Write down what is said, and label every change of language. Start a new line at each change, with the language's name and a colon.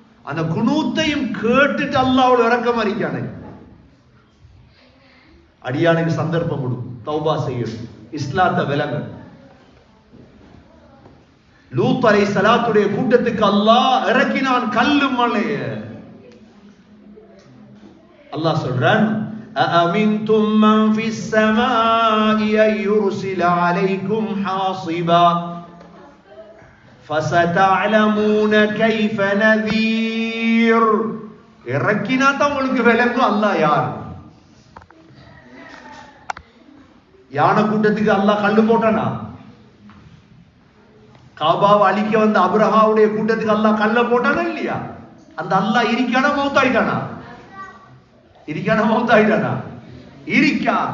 Tamil: அந்த குனூத்தையும் கேட்டுட்டு அல்லாஹ் அவ்வளவு இறக்கம் அறிக்கானே. அடியானுக்கு சந்தர்ப்பம் கொடு, தௌபா செய்யணும், இஸ்லாத்தை விளங்க. லூத் அலைஹிஸ்ஸலாத்துடைய கூட்டத்துக்கு அல்லாஹ் இறக்கினான் கல்லு மலைய. அல்லாஹ் சொல்றான்
Arabic: أأمنتم من في السماء أن يرسل عليكم حاصبا فستعلمون كيف نذير.
Tamil: இறக்கினா தான் உங்களுக்கு விளங்கும் அல்லாஹ் யார். யானை கூட்டத்துக்கு அல்லாஹ் கல்லு போட்டானா? காபாவை அழிக்க வந்த அப்ரஹாவுடைய கூட்டத்துக்கு அல்லாஹ் கல்ல போட்டானா இல்லையா? அந்த அல்லாஹ் இருக்கானா மௌத்தாயிட்டானா? இருக்கானா மௌத்தாயிட்டானா? இருக்கா.